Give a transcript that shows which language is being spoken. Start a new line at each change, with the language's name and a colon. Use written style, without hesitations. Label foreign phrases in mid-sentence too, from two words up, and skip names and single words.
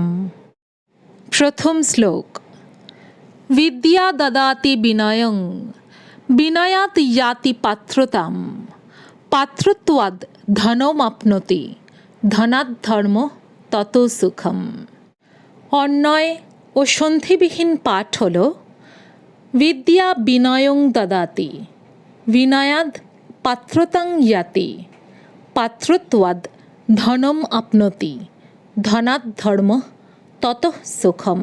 Bangla: প্রথম শ্লোক।
Sanskrit: विद्या ददाति विनयं विनयात् याति पात्रतां पात्रत्वाद् धनमाप्नोति धनात् धर्मो ततो सुखम।
Bangla: अन्वय ও সন্ধিবিহীন পাঠ হল
Sanskrit: বিদ্যা বিনয়ং দদাতি বিনয়াদ পাত্রতাং ইয়াতি পাত্রত্বাদ ধনম আপনতি ধনাৎ ধর্ম ততঃ সুখম।